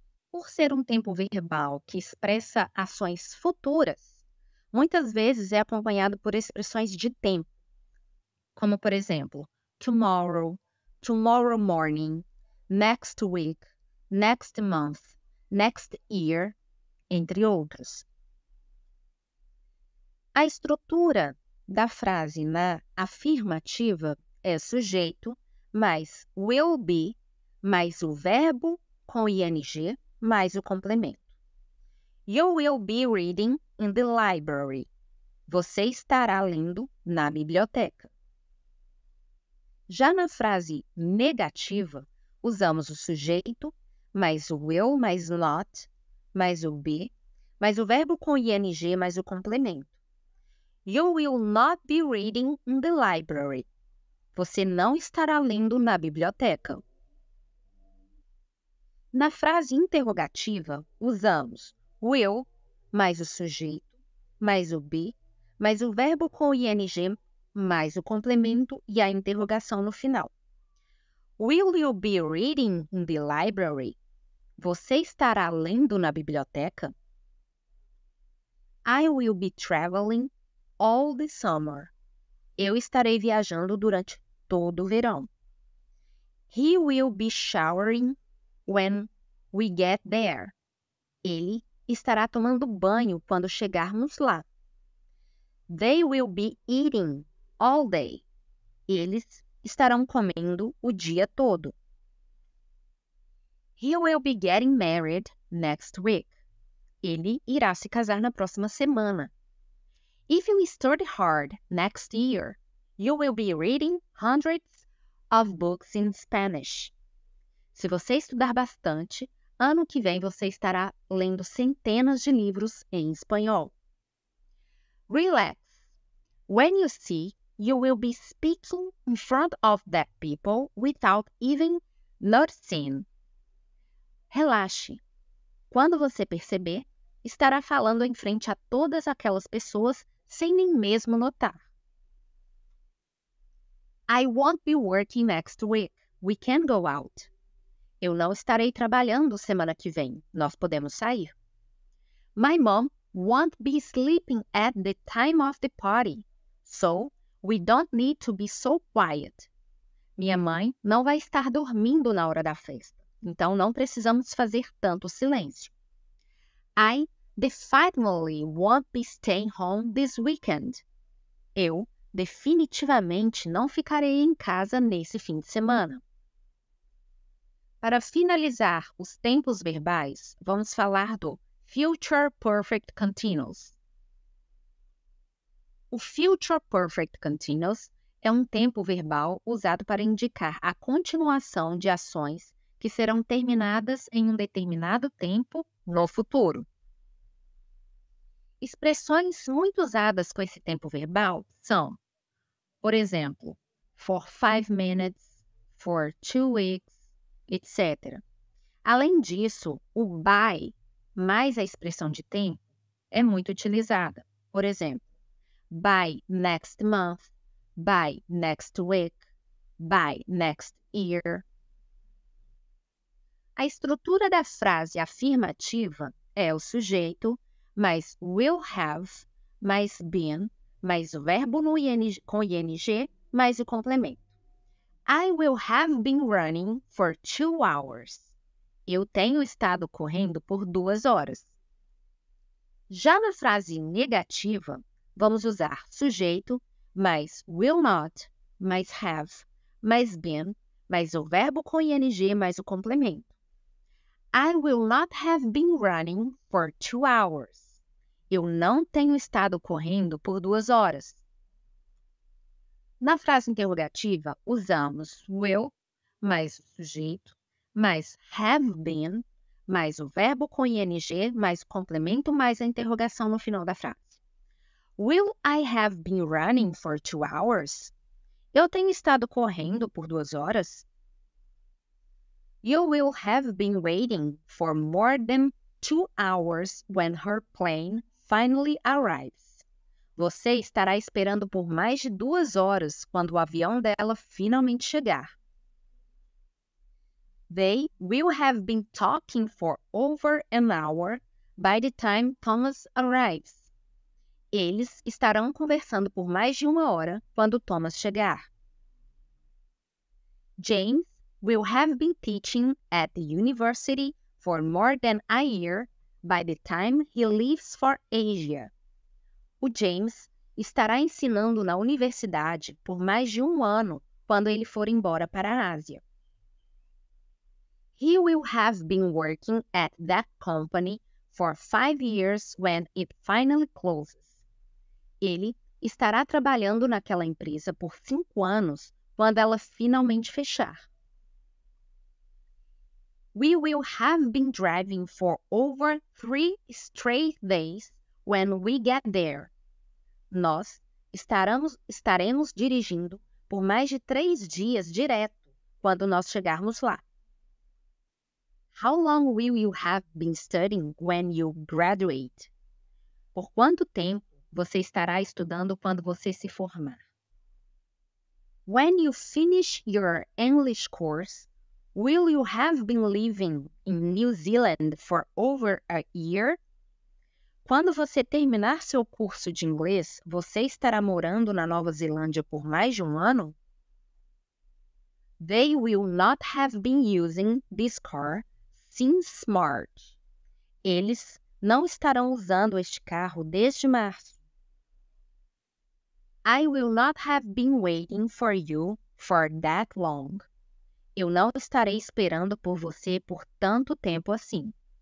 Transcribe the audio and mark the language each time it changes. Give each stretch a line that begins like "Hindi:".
Portuguese: Por ser um tempo verbal que expressa ações futuras, muitas vezes é acompanhado por expressões de tempo, como por exemplo,
English: tomorrow, tomorrow morning, next week, next month, next year,
Portuguese: entre outros. A estrutura da frase na afirmativa é sujeito mais will be mais o verbo com ing mais o complemento.
English: You will be reading in the library.
Portuguese: Você estará lendo na biblioteca. Já na frase negativa, usamos o sujeito mais o will mais o not mais o be mais o verbo com ing mais o complemento.
English: You will not be reading in the library.
Portuguese: Você não estará lendo na biblioteca. Na frase interrogativa, usamos will mais o sujeito mais o be mais o verbo com ing mais o complemento e a interrogação no final.
English: Will you be reading in the library?
Portuguese: Você estará lendo na biblioteca?
English: I will be traveling all the summer.
Portuguese: Eu estarei viajando durante todo o verão.
English: He will be showering when we get there.
Portuguese: Ele estará tomando banho quando chegarmos lá.
English: They will be eating all day.
Portuguese: Eles estarão comendo o dia todo.
English: He will be getting married next week.
Portuguese: Ele irá se casar na próxima semana.
English: If you study hard next year, you will be reading hundreds of books in Spanish.
Portuguese: Se você estudar bastante, ano que vem você estará lendo centenas de livros em espanhol.
English: Relax. When you see, you will be speaking in front of that people without even noticing.
Portuguese: Relaxe. Quando você perceber, estará falando em frente a todas aquelas pessoas sem nem mesmo notar.
English: I won't be working next week. We can go out.
Portuguese: Eu não estarei trabalhando semana que vem. Nós podemos sair.
English: My mom won't be sleeping at the time of the party. So, we don't need to be so quiet.
Portuguese: Minha mãe não vai estar dormindo na hora da festa. Então, não precisamos fazer tanto silêncio.
English: I definitely won't be staying home this weekend.
Portuguese: Eu definitivamente não ficarei em casa nesse fim de semana. Para finalizar os tempos verbais, vamos falar do Future Perfect Continuous. O Future Perfect Continuous é um tempo verbal usado para indicar a continuação de ações que serão terminadas em um determinado tempo no futuro. Expressões muito usadas com esse tempo verbal são, por exemplo,
English: for 5 minutes, for 2 weeks,
Portuguese: etc. Além disso, o by mais a expressão de tempo é muito utilizada. Por exemplo,
English: by next month, by next week, by next year.
Portuguese: A estrutura da frase afirmativa é o sujeito mais will have mais been mais o verbo no com ing mais o complemento.
English: I will have been running for 2 hours.
Portuguese: Eu tenho estado correndo por 2 horas. Já na frase negativa, vamos usar sujeito mais will not, mais have, mais been, mais o verbo com ing mais o complemento.
English: I will not have been running for 2 hours.
Portuguese: Eu não tenho estado correndo por 2 horas. Na frase interrogativa, usamos will mais o sujeito, mais have been, mais o verbo com ing, mais o complemento, mais a interrogação no final da frase.
English: Will I have been running for 2 hours?
Portuguese: Eu tenho estado correndo por 2 horas?
English: You will have been waiting for more than 2 hours when her plane finally arrives.
Portuguese: Você estará esperando por mais de 2 horas quando o avião dela finalmente chegar.
English: They will have been talking for over an hour by the time Thomas arrives.
Portuguese: Eles estarão conversando por mais de 1 hora quando Thomas chegar.
English: James will have been teaching at the university for more than a year by the time he leaves for Asia.
Portuguese: O James estará ensinando na universidade por mais de 1 ano quando ele for embora para a Ásia.
English: He will have been working at that company for 5 years when it finally closes.
Portuguese: Ele estará trabalhando naquela empresa por 5 anos quando ela finalmente fechar.
English: We will have been driving for over 3 straight days when we get there.
Portuguese: Nós estaremos dirigindo por mais de 3 dias direto quando nós chegarmos lá.
English: How long will you have been studying when you graduate?
Portuguese: Por quanto tempo você estará estudando quando você se formar?
English: When you finish your English course, will you have been living in New Zealand for over a year?
Portuguese: Quando você terminar seu curso de inglês, você estará morando na Nova Zelândia por mais de 1 ano?
English: They will not have been using this car since March.
Portuguese: Eles não estarão usando este carro desde março.
English: I will not have been waiting for you for that long.
Portuguese: Eu não estarei esperando por você por tanto tempo assim.